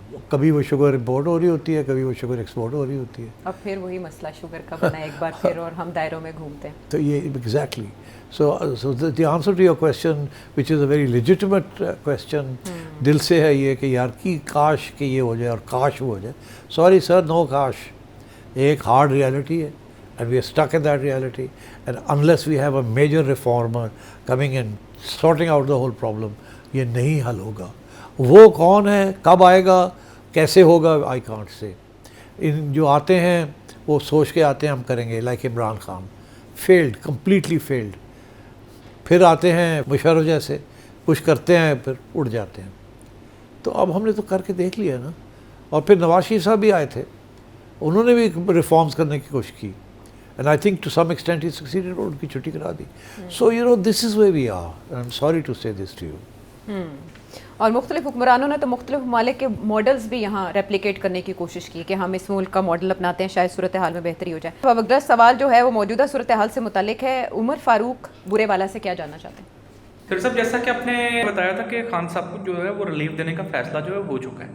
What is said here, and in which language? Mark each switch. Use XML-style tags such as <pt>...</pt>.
<ur>کبھی وہ sugar import ہو رہی ہوتی ہے, کبھی وہ شوگر ایکسپورٹ ہو رہی ہوتی ہے. اب پھر وہی مسئلہ شوگر کا بنا ایک بار پھر, اور ہم دائروں میں گھومتے ہیں. تو یہ exactly.</ur> <en>so the answer to your question which is a very legitimate question,</en> <ur>دل سے ہے یہ کہ یار کی کاش کہ یہ ہو جائے اور کاش وہ ہو جائے.</ur> <en>Sorry sir, no کاش.</en> <ur>ایک ہارڈ ریالٹی ہے</ur> <en>and we are stuck in that reality, and unless we have a major reformer coming in sorting out the whole problem,</en> <ur>یہ نہیں حل ہوگا. وہ کون ہے, کب آئے گا, کیسے ہوگا,</ur> <en>I can't say.</en> <ur>ان جو آتے ہیں وہ سوچ کے آتے ہیں ہم کریں گے, like Imran Khan, field, completely field. پھر آتے ہیں مشرف جیسے, کچھ کرتے ہیں پھر اڑ جاتے ہیں. تو اب ہم نے تو کر کے دیکھ لیا نا. اور پھر نواز شریف صاحب بھی آئے تھے, انہوں نے بھی ریفارمز کرنے کی کوشش کی,</ur> <en>and I think to some extent he succeeded,</en> <ur>اور ان کی چھٹی کرا دی.</ur> <en>So you know this is where we are, and I'm sorry to say this to you.</en> <ur>اور مختلف حکمرانوں نے تو مختلف ممالک کے ماڈلز بھی یہاں ریپلیکیٹ کرنے کی کوشش کی کہ ہم اس ملک کا ماڈل اپناتے ہیں, شاید صورتحال میں بہتری ہو جائے. تو اب اگلا سوال جو ہے وہ موجودہ صورتحال سے متعلق ہے. عمر فاروق بورے والا سے کیا جاننا چاہتے ہیں؟ پھر صاحب جیسا کہ آپ نے بتایا تھا کہ خان صاحب کو جو ہے وہ ریلیف دینے کا فیصلہ جو ہے ہو چکا ہے.</ur>